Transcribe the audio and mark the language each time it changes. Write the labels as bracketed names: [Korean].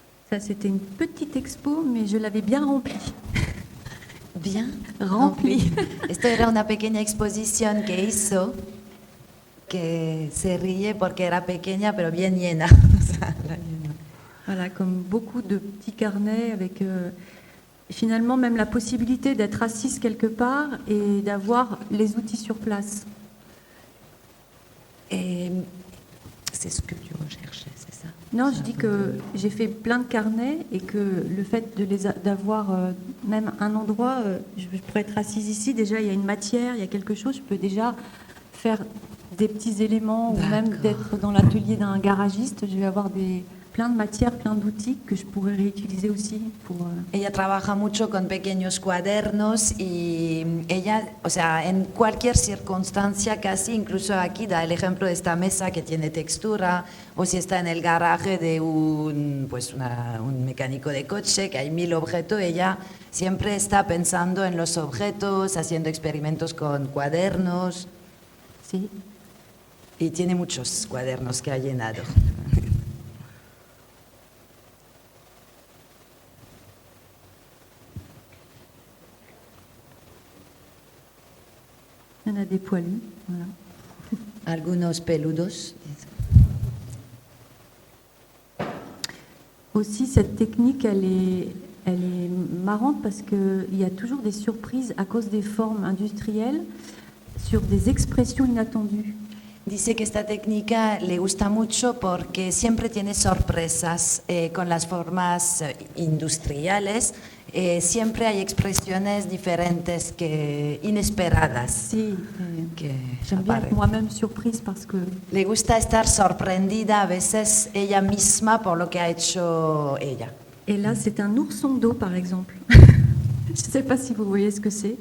[French] Ça, c'était une petite expo, mais je l'avais bien remplie. Bien Remplie. [Spanish] Esto era una pequeña exposición que hizo, que se ríe porque era pequeña pero bien llena. O sea, la llenó. [French] Voilà, comme beaucoup de petits carnets avec finalement même la possibilité d'être assise quelque part et d'avoir les outils sur place. C'est ce que tu recherchais, c'est ça? Non, je dis que j'ai fait plein de carnets et que le fait d'avoir même un endroit, je pourrais être assise ici, déjà il y a une matière, il y a quelque chose, je peux déjà faire des petits éléments ou même d'être dans l'atelier d'un garagiste, je vais avoir plein de matières, plein d'outils que je pourrais réutiliser aussi pour... [Spanish] Ella trabaja mucho con pequeños cuadernos y ella, o sea, en cualquier circunstancia casi, incluso aquí da el ejemplo de esta mesa que tiene textura, o si está en el garaje de un mecánico de coche, que hay 1000 objetos, ella siempre está pensando en los objetos, haciendo experimentos con cuadernos. Sí. Y tiene muchos cuadernos que ha llenado. [French] Il y en a des poilus, voilà. [Spanish] Algunos peludos. [French] Aussi, cette technique, elle est marrante parce qu'il y a toujours des surprises à cause des formes industrielles sur des expressions inattendues. [Spanish] Dice que esta técnica le gusta mucho porque siempre tiene sorpresas con las formas industriales siempre hay expresiones diferentes inesperadas. Si, que [French] j'aime bien être [Spanish] aparecen. [French] moi-même surprise parce que [Spanish] Le gusta estar sorprendida a veces ella misma por lo que ha hecho ella. [French] et là c'est un ourson d'eau par exemple. Je ne sais pas si vous voyez ce que c'est.